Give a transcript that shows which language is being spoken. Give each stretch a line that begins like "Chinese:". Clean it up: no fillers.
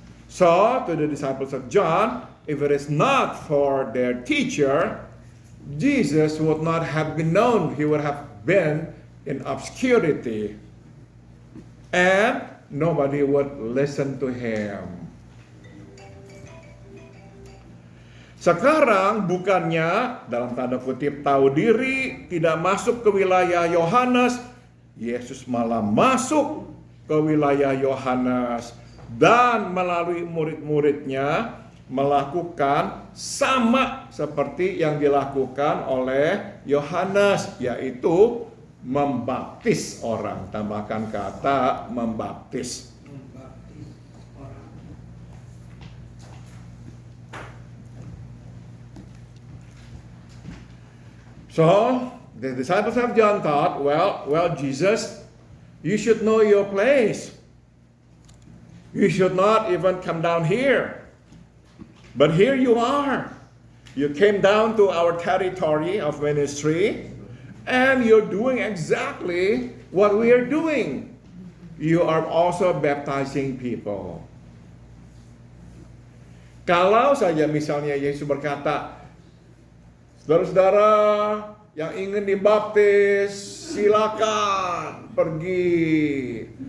English: So, to the disciples of John, if it is not for their teacher, Jesus would not have been known. He would have been in obscurity. And nobody would listen to him.
Indonesian: Sekarang bukannya dalam tanda kutip tahu diri, tidak masuk ke wilayah Yohanes, Yesus malah masuk ke wilayah Yohanes dan melalui murid-muridnya melakukan sama seperti yang dilakukan oleh Yohanes, yaitu membaptis orang. Tambahkan kata membaptis.
English: So, the disciples of John thought, well, Jesus, you should know your place. You should not even come down here. But here you are. You came down to our territory of ministry, and you're doing exactly what we are doing. You are also baptizing people.
Indonesian: Kalau saja misalnya Yesus berkata, saudara-saudara yang ingin dibaptis, silakan pergi.